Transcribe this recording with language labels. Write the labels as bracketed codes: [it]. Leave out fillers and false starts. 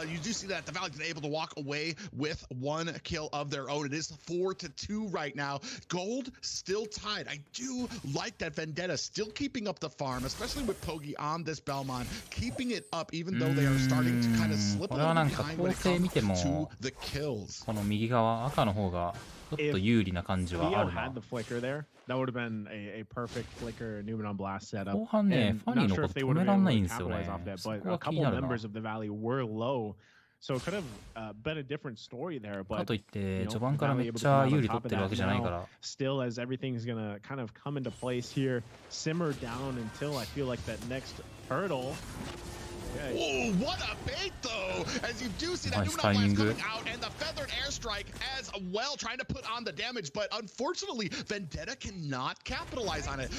[en] You do see that the Valley's been able to walk away with one kill of their own. It is 4-2 right now. Gold still tied. I do like that Vendetta still keeping up the farm, especially with Pogi on this Belmont, keeping it up even though they are starting to kind of slip a little behind when it comes to the kills. [ja] この右側赤の方がちょっと有利な感じはあるな。 [en] had the flicker there, that would have been a perfect flicker Numenon blast setup. [ja] 後半ね、ファニーのこと止めらんないんですよね。 [en] But a couple members of the Valley were low, so it could have been a different story there. But [ja] かといって序盤からめっちゃ有利取ってるわけじゃないから。 [en] Still, as everything's gonna kind of come into place here, simmer down until I feel like that next turtle. Okay. Whoa, what a bait though! As you do see that Numenon blast coming out and the feathered airstrike as well, trying to put on the damage, but unfortunately Vendetta cannot capitalize on it.